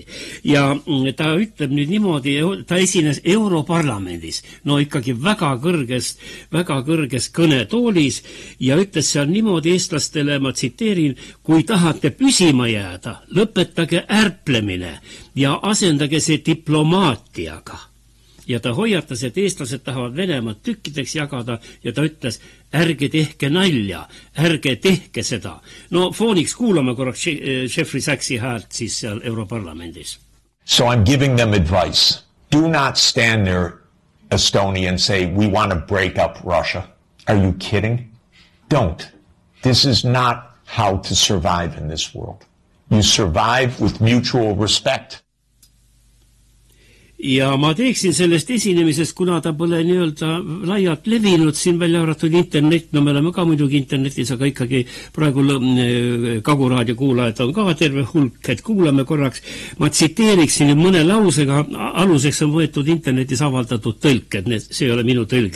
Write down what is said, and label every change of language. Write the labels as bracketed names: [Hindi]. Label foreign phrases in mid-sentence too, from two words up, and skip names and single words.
[Estonian] Ja ta ütleb nüüd niimoodi, ta esines Europarlamendis, ikkagi väga kõrges kõnetoolis ja ütles seal niimoodi eestlastele, ma tsiteerin, kui tahate püsima jääda, lõpetage ärplemine ja asendage see diplomaatiaga. Ja ta hoiatas, et eestlased tahavad Venemaad tükkideks jagada ja ta ütles, ärge tehke nalja, ärge tehke seda. Fooniks kuulame korraks Jeffrey Sachsi häält siis seal Europarlamendis. [English] So I'm giving them advice. Do not stand there, Estonia, and say, we want to break up Russia. Are you kidding? Don't. This is not how to survive in this world. You survive with mutual respect. [Estonian] Ja ma teeksin sellest esinemisest, kuna ta pole nii-öelda laialt levinud siin välja arvatud internet, me oleme ka muidugi internetis, aga ikkagi praegu Kaguraadio kuulajad on ka terve hulk, et kuulame korraks. Ma tsiteeriksin mõne lausega, aluseks on võetud internetis avaldatud tõlk, et see ei ole minu tõlge.